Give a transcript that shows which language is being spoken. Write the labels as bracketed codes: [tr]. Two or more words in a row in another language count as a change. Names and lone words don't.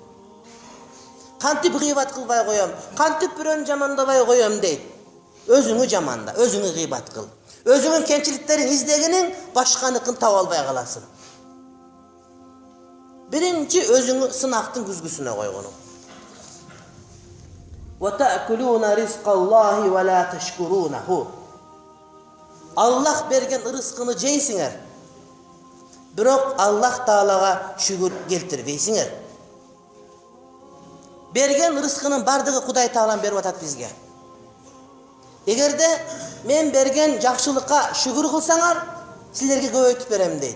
[ky] Кантип гыйбат кылбай коем, кантип бирөөнү жамандабай коем дейт. Өзүңү жаманда, өзүңү гыйбат кыл. Өзүңүн кемчиликтерин издегениң башканыкын таба албай каласың. Биринчи өзүңү сынактын күзгүсүнө койгонуң. [ar] وَتَأْكُلُونَ رِزْقَ اللَّهِ وَلَا تَشْكُرُونَهُ. [ky] Аллах берген рызкыны жейсиңер. Бирок Аллах Таалага шүгүр келтирбейсиңер. Берген рызкынын бардыгы Кудай Таалам берип атат бизге. Эгерде мен берген жакшылыкка шүгүр кылсаңар, силерге көбөйтүп берем дейт.